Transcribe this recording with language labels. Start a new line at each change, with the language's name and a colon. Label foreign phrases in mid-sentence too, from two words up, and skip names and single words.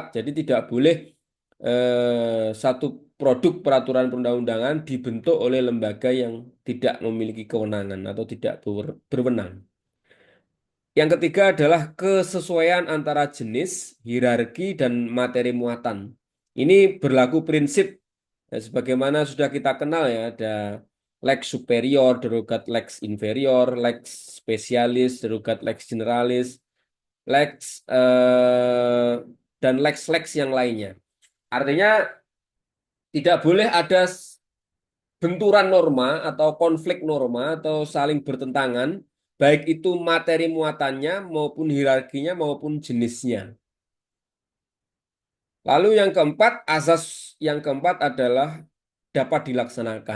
Indonesian: Jadi tidak boleh satu produk peraturan perundang-undangan dibentuk oleh lembaga yang tidak memiliki kewenangan atau tidak berwenang. Yang ketiga adalah kesesuaian antara jenis, hierarki, dan materi muatan. Ini berlaku prinsip sebagaimana sudah kita kenal ya, ada
Latin: lex superior, derogat lex inferior, lex spesialis, derogat lex generalis,
Indonesian: lex dan lex-lex yang lainnya. Artinya tidak boleh ada benturan norma atau konflik norma atau saling bertentangan, baik itu materi muatannya maupun hierarkinya maupun jenisnya. Lalu yang keempat, asas yang keempat adalah dapat dilaksanakan.